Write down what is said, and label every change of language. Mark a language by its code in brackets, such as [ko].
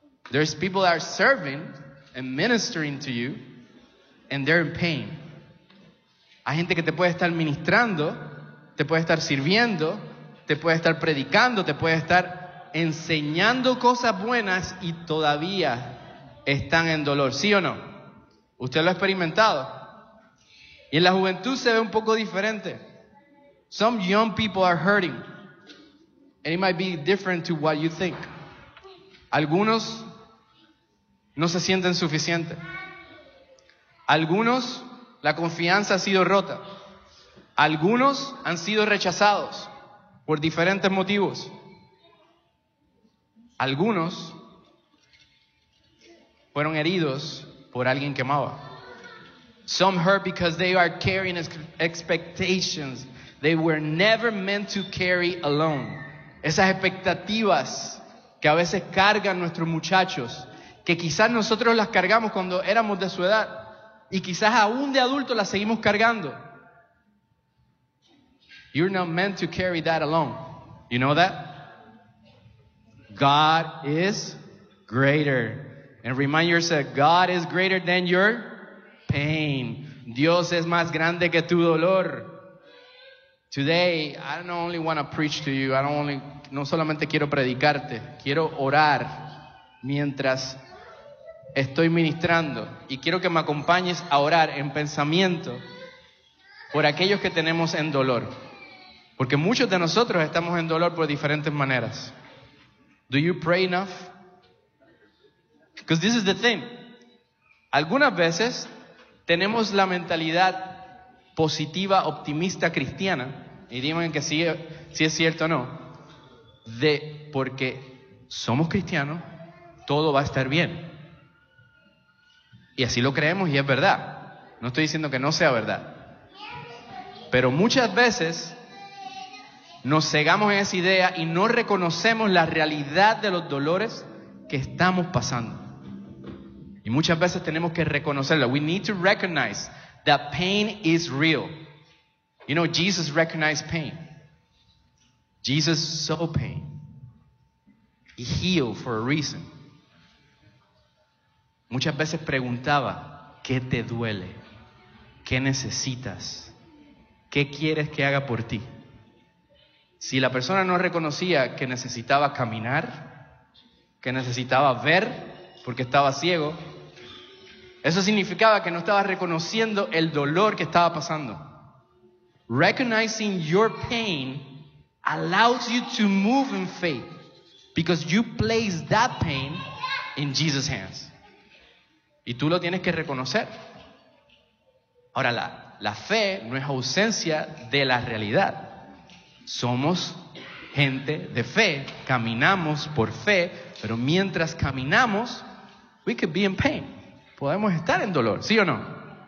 [en] There's people that are serving and ministering to you, and they're in pain. [es] Hay gente que te puede estar ministrando, te puede estar sirviendo, te puede estar predicando, te puede estar enseñando cosas buenas y todavía están en dolor. ¿Sí o no? ¿Usted lo ha experimentado? Y en la juventud se ve un poco diferente. [en] Some young people are hurting. And it might be different to what you think. [es] Algunos no se sienten suficientes. Algunos, la confianza ha sido rota. Algunos han sido rechazados por diferentes motivos. Algunos fueron heridos por alguien que amaba. [en] Some hurt because they are carrying expectations they were never meant to carry alone. [es] Esas expectativas que a veces cargan nuestros muchachos, que quizás nosotros las cargamos cuando éramos de su edad, y quizás aún de adultos las seguimos cargando. [en] You're not meant to carry that alone. You know that? God is greater. And remind yourself, God is greater than your pain. [es] Dios es más grande que tu dolor. [en] Today, I don't only want to preach to you. [es] No solamente quiero predicarte, quiero orar mientras estoy ministrando. Y quiero que me acompañes a orar en pensamiento por aquellos que tenemos en dolor. Porque muchos de nosotros estamos en dolor por diferentes maneras. [en] Do you pray enough? Because this is the thing. [es] Algunas veces tenemos la mentalidad positiva, optimista, cristiana. Y dime que si es cierto o no. De porque somos cristianos, todo va a estar bien. Y así lo creemos y es verdad. No estoy diciendo que no sea verdad. Pero muchas veces nos cegamos en esa idea y no reconocemos la realidad de los dolores que estamos pasando. Y muchas veces tenemos que reconocerlo. [en] We need to recognize that pain is real. You know, Jesus recognized pain. Jesus saw pain. He healed for a reason. [es] Muchas veces preguntaba, ¿qué te duele? ¿Qué necesitas? ¿Qué quieres que haga por ti? Si la persona no reconocía que necesitaba caminar, que necesitaba ver porque estaba ciego, eso significaba que no estaba reconociendo el dolor que estaba pasando. [en] Recognizing your pain allows you to move in faith because you place that pain in Jesus' hands. [es] Y tú lo tienes que reconocer. Ahora, la fe no es ausencia de la realidad. Somos gente de fe, caminamos por fe, pero mientras caminamos, [en] we could be in pain. [es] Podemos estar en dolor, ¿sí o no?